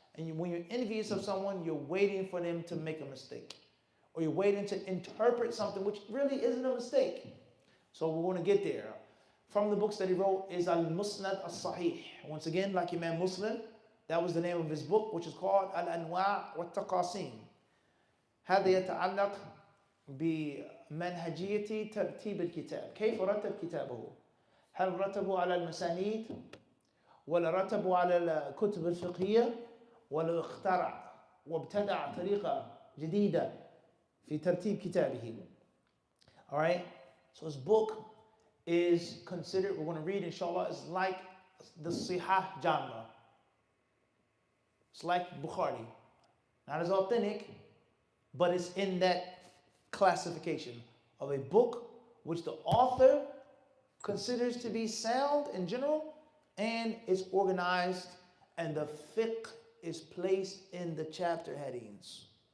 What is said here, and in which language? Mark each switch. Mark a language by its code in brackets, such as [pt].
[en] And when you're envious of someone, you're waiting for them to make a mistake. Or you're waiting to interpret something which really isn't a mistake. So we're going to get there. From the books that he wrote is Al-Musnad As-Sahih. Once again, like Imam Muslim, that was the name of his book, which is called Al-Anwa' wa-Taqasim. [ar] هذا يتعلق بمنهجية ترتيب الكتاب. كيف رتب كتابه؟ هل رتبوا على المسانيد ولا رتبوا على الكتب الفقهية ولا اخترع وابتدع طريقة جديدة في ترتيب كتابه. [en] All right, so his book is considered, we're going to read inshallah, is like the Sihah genre. It's like Bukhari. Not as authentic, but it's in that classification of a book which the author considers to be sound in general, and it's organized, and the fiqh is placed in the chapter headings.